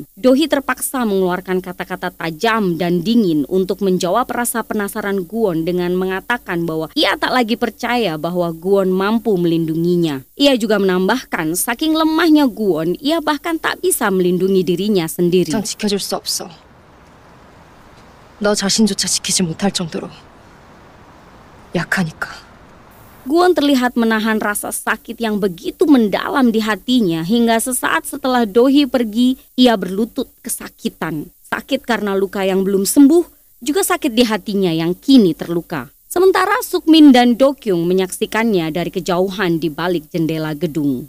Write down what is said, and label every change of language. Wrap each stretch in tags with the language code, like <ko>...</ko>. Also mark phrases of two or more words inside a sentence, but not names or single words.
<id>Dohee terpaksa mengeluarkan kata-kata tajam dan dingin untuk menjawab rasa penasaran Gwon dengan mengatakan bahwa ia tak lagi percaya bahwa Gwon mampu melindunginya. Ia juga menambahkan saking lemahnya Gwon, ia bahkan tak bisa melindungi dirinya sendiri.</id> <ko>장 지켜줄 수 없어. 너 자신조차 지키지 못할 정도로 약하니까.</ko> <id>Gwon terlihat menahan rasa sakit yang begitu mendalam di hatinya hingga sesaat setelah Dohee pergi, ia berlutut kesakitan. Sakit karena luka yang belum sembuh, juga sakit di hatinya yang kini terluka. Sementara Sukmin dan Do Kyung menyaksikannya dari kejauhan di balik jendela gedung.</id>